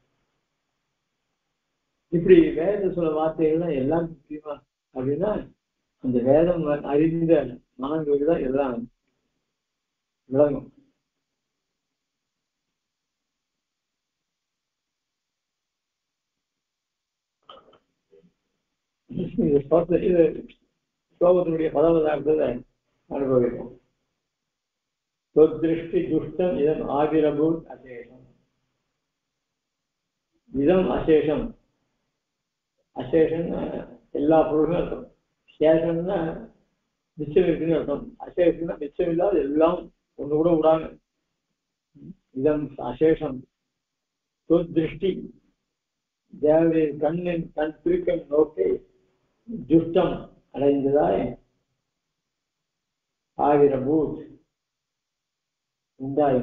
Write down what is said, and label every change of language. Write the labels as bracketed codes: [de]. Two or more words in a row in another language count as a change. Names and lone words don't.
[ta] இப்படி வேத சொல்ல வார்த்தைகள்லாம் எல்லாருக்கும் புரியுமா அப்படின்னா அந்த வேதம் அறிந்த மனங்களுக்கு தான் எல்லாம் விளங்கும். இது ஸ்லோகத்தினுடைய 10வது அனுபவிக்கும். [sa] त्वद्दृष्टि जुष्टम इदम आविरभूत अशेषम. इदम अशेषम, अशेषन [ta] எல்லா பொருளும் அர்த்தம். சேஷம்னா மிச்சம் இருக்குன்னு அர்த்தம். அசேஷம்னா மிச்சம் இல்லாத எல்லாம் ஒன்று கூட விடாங்க. [sa] इदम् अशेषम्. [ta] त्वद्दृष्टि தேவதைய கண்ணின் கண் திருக்கண் நோக்கி ஜுஷ்டம் அடைந்ததாய் ஆவிரபூத் உண்டாயின.